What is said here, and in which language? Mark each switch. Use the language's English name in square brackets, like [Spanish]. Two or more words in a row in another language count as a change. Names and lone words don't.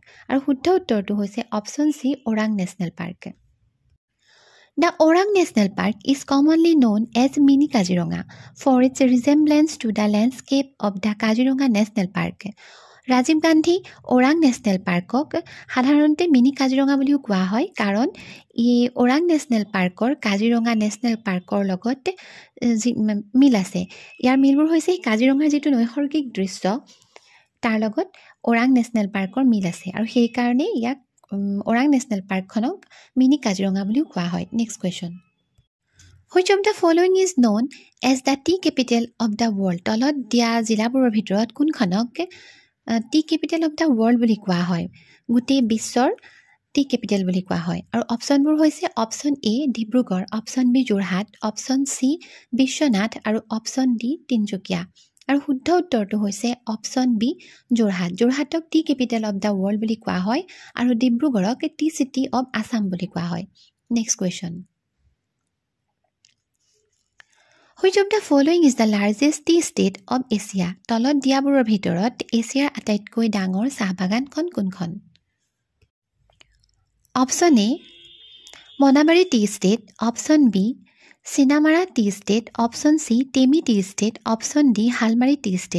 [Assamese] আৰু শুদ্ধ উত্তৰটো হৈছে [English] option C [Assamese] ওৰাং নেশ্যনেল পাৰ্ক। [English] The Orang National Park is commonly known as Mini Kaziranga for its resemblance to the landscape of the Kaziranga National Park. [Assamese] ৰাজীৱ গান্ধী ওৰাং নেশ্যনেল পাৰ্কক সাধাৰণতে মিনি কাজিৰঙা বুলিও কোৱা হয় কাৰণ ই ওৰাং নেশ্যনেল পাৰ্কৰ কাজিৰঙা নেশ্যনেল পাৰ্কৰ লগত মিল আছে। ইয়াৰ মিলবোৰ হৈছে কাজিৰঙাৰ যিটো নৈসৰ্গিক দৃশ্য তাৰ লগত ওৰাং নেশ্যনেল পাৰ্কৰ মিল আছে আৰু সেইকাৰণে ইয়াক ওৰাং নেশ্যনেল পাৰ্কখনক মিনি কাজিৰঙা বুলিও কোৱা হয়। [English] next question. Which of the following is known as the tea capital of the world? [Assamese] তলত দিয়া জিলাবোৰৰ ভিতৰত কোনখনক [English] tea capital of the world [Assamese] বুলি কোৱা হয়, গোটেই বিশ্বৰ [English] tea capital [Assamese] বুলি কোৱা হয়? আৰু অপশ্যনবোৰ হৈছে [English] option A [Assamese] ডিব্ৰুগড়, [English] option B [Assamese] যোৰহাট, [English] option C [Assamese] বিশ্বনাথ আৰু [English] option D [Assamese] তিনচুকীয়া। আৰু শুদ্ধ উত্তৰটো হৈছে [English] option B [Assamese] যোৰহাট। যোৰহাটক [English] tea capital of the world [Assamese] বুলি কোৱা হয় আৰু ডিব্ৰুগড়ক [English] tea city of Assam [Assamese] বুলি কোৱা হয়। [English] next question. Which of the following is the largest tea state of Asia? [Assamese] তলত দিয়াবোৰৰ ভিতৰত এছিয়াৰ আটাইতকৈ ডাঙৰ চাহ বাগানখন কোনখন? [English] option A Monabari tea estate, option B Chinamara tea estate, option C Teamy tea estate, option D Halmari tea estate.